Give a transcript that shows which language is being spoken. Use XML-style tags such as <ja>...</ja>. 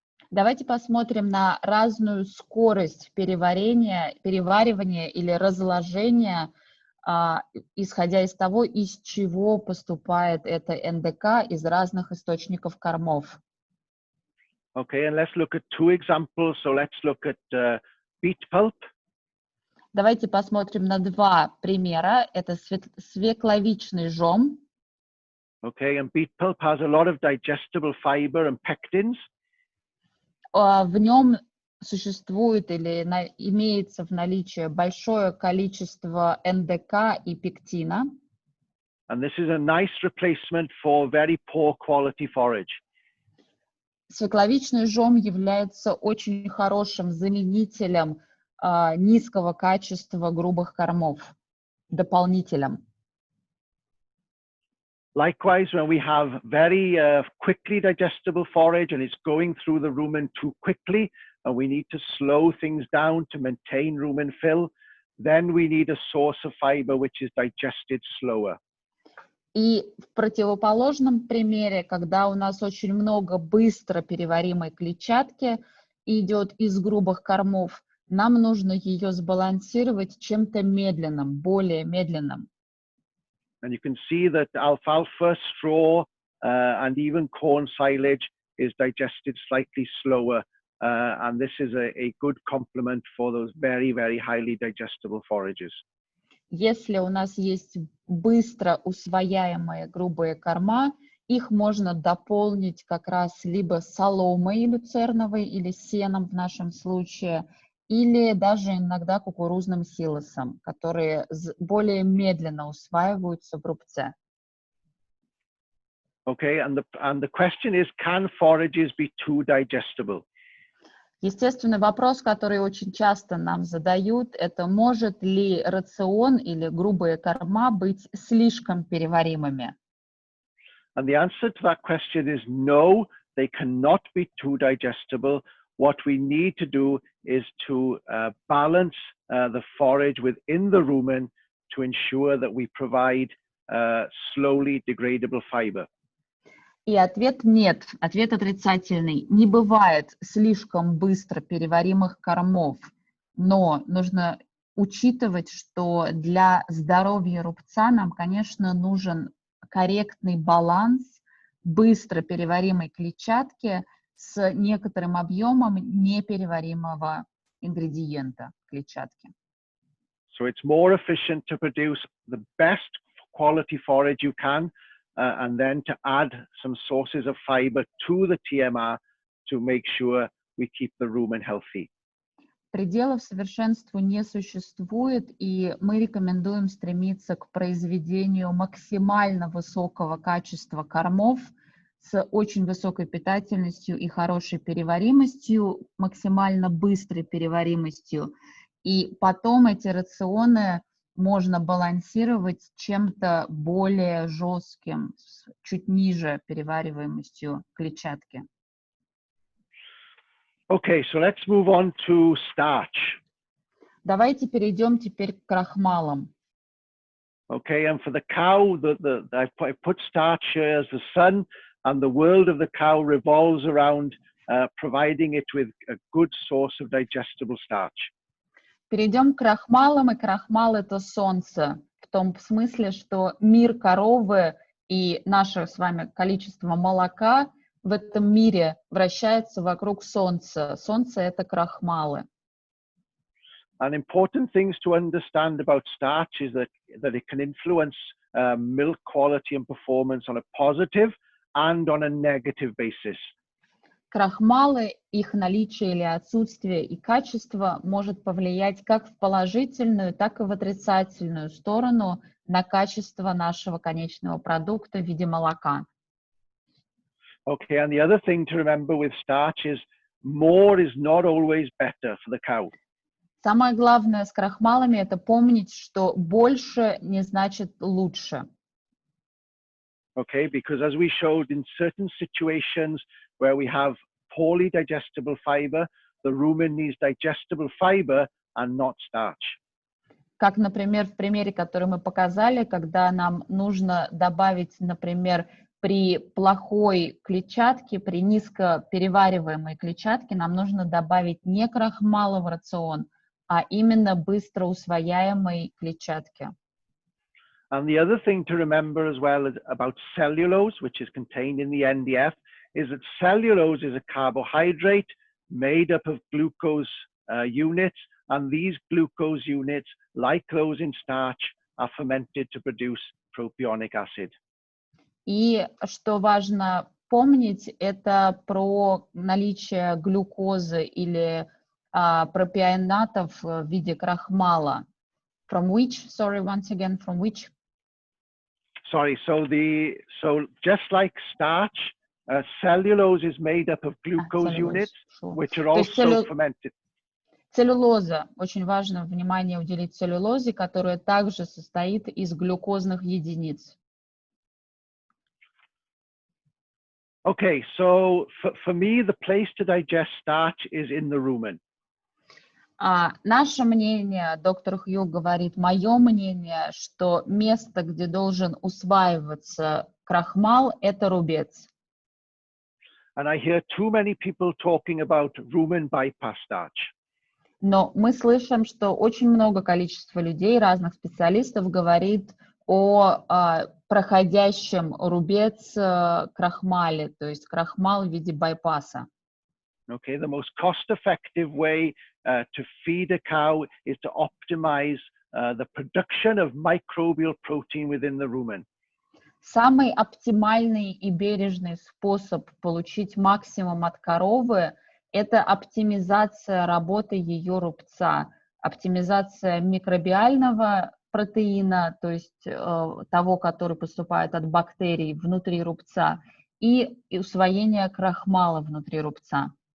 <ru>Давайте посмотрим на разную скорость переваривания или разложения, исходя из того, из чего поступает это НДК из разных источников кормов.</ru> <en>Okay, and let's look at two examples. So let's look at beet pulp.</en> <ru>Давайте посмотрим на два примера. Это свекловичный жом.</ru> <en>Okay, and beet pulp has a lot of digestible fiber and pectins.</en> <ru>В нем существует или имеется в наличии большое количество НДК и пектина.</ru> <en>And this is a nice replacement for very poor quality forage.</en> <ru>свекловичный жом является очень хорошим заменителем низкого качества грубых кормов, дополнителем.</ru> <en>Likewise, when we have very quickly digestible forage and it's going through the rumen too quickly, and we need to slow things down to maintain rumen fill, then we need a source of fiber which is digested slower.</en> <ru>И в противоположном примере, когда у нас очень много быстро переваримой клетчатки идет из грубых кормов, нам нужно ее сбалансировать чем-то медленным, более медленным.</ru> <en>And you can see that alfalfa, straw, and even corn silage is digested slightly slower. And this is a good complement for those very, very highly digestible forages.</en> <ru>Если у нас есть быстро усвояемые грубые корма, их можно дополнить как раз либо соломой люцерновой или сеном в нашем случае, или даже иногда кукурузным силосом, которые более медленно усваиваются в рубце.</ru> <en>Okay, and the question is, can forages be too digestible?</en> <ru>Естественный вопрос, который очень часто нам задают, это может ли рацион или грубые корма быть слишком переваримыми?</ru> <en>And the answer to that question is no, they cannot be too digestible. What we need to do is to balance the forage within the rumen to ensure that we provide slowly degradable fiber.</en> <ru>И ответ нет, ответ отрицательный. Не бывает слишком быстро переваримых кормов, но нужно учитывать, что для здоровья рубца нам, конечно, нужен корректный баланс быстро переваримой клетчатки с некоторым объемом непереваримого ингредиента клетчатки.</ru> <en>So it's more efficient to produce the best quality forage you can, and then to add some sources of fiber to the TMR to make sure we keep the rumen healthy.</en> <ru>Пределов совершенству не существует, и мы рекомендуем стремиться к произведению максимально высокого качества кормов с очень высокой питательностью и хорошей переваримостью, максимально быстрой переваримостью. И потом эти рационы можно балансировать чем-то более жестким, чуть ниже перевариваемостью клетчатки.</ru> <en>Okay, so let's move on to starch.</en> <ru>Давайте перейдем теперь к крахмалам.</ru> <en>Okay, and for the cow, I put starch here as the sun, and the world of the cow revolves around providing it with a good source of digestible starch.</en> <ru>Перейдем к крахмалам, и крахмал — это солнце, в том смысле, что мир коровы и наше с вами количество молока в этом мире вращается вокруг солнца. Солнце — это крахмалы.</ru> <en>And important things to understand about starch is that it can influence milk quality and performance on a positive and on a negative basis.</en> <ru>Крахмалы, их наличие или отсутствие и качество может повлиять как в положительную, так и в отрицательную сторону на качество нашего конечного продукта в виде молока.</ru> <en>Okay, and the other thing to remember with starch is more is not always better for the cow.</en> <ru>Самое главное с крахмалами — это помнить, что больше не значит лучше.</ru> <en>Okay, because as we showed in certain situations where we have poorly digestible fiber, the rumen needs digestible fiber and not starch.</en> <ru>Как, например, в примере, который мы показали, когда нам нужно добавить, например, при плохой клетчатке, при низко перевариваемой клетчатке, нам нужно добавить не крахмалы в рацион, а именно быстро усвояемой клетчатки.</ru> <en>And the other thing to remember as well about cellulose, which is contained in the NDF, is that cellulose is a carbohydrate made up of glucose units, and these glucose units, like those in starch, are fermented to produce propionic acid.</en> <ru>И что важно помнить, это про наличие глюкозы или пропионатов в виде крахмала.</ru> <en>From which, sorry, once again, from which? Sorry, so just like starch Cellulose is made up of glucose units, which are also fermented.</en> <ru>Целлюлоза. Очень важно внимание уделить целлюлозе, которая также состоит из глюкозных единиц.</ru> <en>Okay, so for me, the place to digest starch is in the rumen.</en> <ru>Наше мнение, доктор Хью говорит, мое мнение, что место, где должен усваиваться крахмал, это рубец.</ru> <en>And I hear too many people talking about rumen bypass starch.</en> <ru>Но мы слышим, что очень много количества людей, разных специалистов, говорит о проходящем рубец крахмале, то есть крахмал в виде байпаса.</ru> <en>Okay, the most cost-effective way to feed a cow is to optimize the production of microbial protein within the rumen.</en> <ru>Самый оптимальный и бережный способ получить максимум от коровы – это оптимизация работы ее рубца, оптимизация микробиального протеина, то есть того, который поступает от бактерий внутри рубца, и усвоение крахмала внутри рубца.</ru>